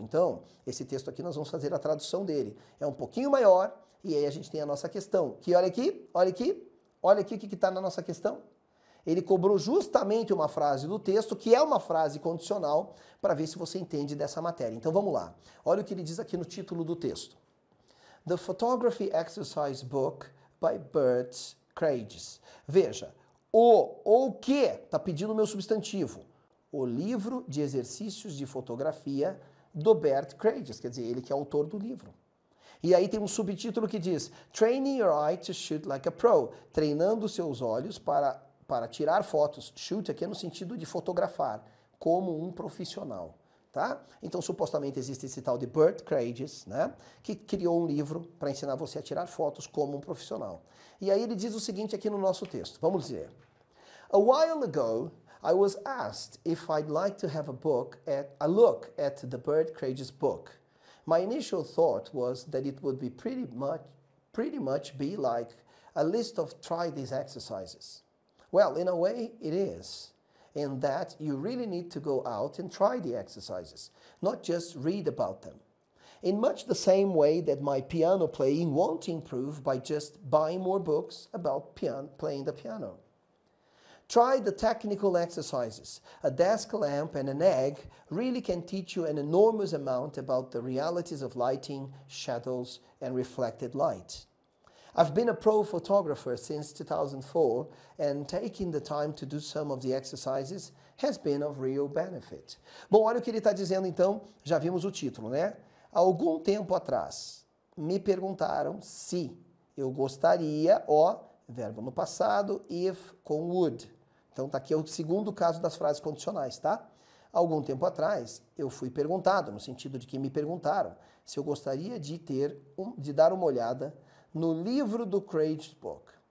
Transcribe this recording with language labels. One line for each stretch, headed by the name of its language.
Portuguese: Então, esse texto aqui nós vamos fazer a tradução dele. É um pouquinho maior, e aí a gente tem a nossa questão, que olha aqui o que está na nossa questão. Ele cobrou justamente uma frase do texto, que é uma frase condicional, para ver se você entende dessa matéria. Então vamos lá. Olha o que ele diz aqui no título do texto.
English: The Photography Exercise Book by Bert Craiges.
Portuguese: Veja, o que está pedindo o meu substantivo? O livro de exercícios de fotografia do Bert Craiges, quer dizer, ele que é autor do livro. E aí tem um subtítulo que diz
English: Training your eye to shoot like a pro,
Portuguese: treinando seus olhos para tirar fotos. Shoot aqui é no sentido de fotografar, como um profissional, tá? Então, supostamente existe esse tal de Bert Craiges, né? Que criou um livro para ensinar você a tirar fotos como um profissional. E aí ele diz o seguinte aqui no nosso texto. Vamos dizer.
English: A while ago, I was asked if I'd like to have a look at the Bert Craiges book. My initial thought was that it would be pretty much be like a list of try these exercises. Well, in a way, it is, in that you really need to go out and try the exercises, not just read about them. In much the same way that my piano playing won't improve by just buying more books about playing the piano. Try the technical exercises. A desk lamp and an egg really can teach you an enormous amount about the realities of lighting, shadows, and reflected light. I've been a pro photographer since 2004, and taking the time to do some of the exercises has been of real benefit.
Portuguese: Bom, olha o que ele está dizendo então, já vimos o título, né? Há algum tempo atrás, me perguntaram se eu gostaria, verbo no passado, if com would. Então tá aqui o segundo caso das frases condicionais, tá? Há algum tempo atrás, eu fui perguntado, no sentido de que me perguntaram, se eu gostaria de dar uma olhada no livro do Courageous Book.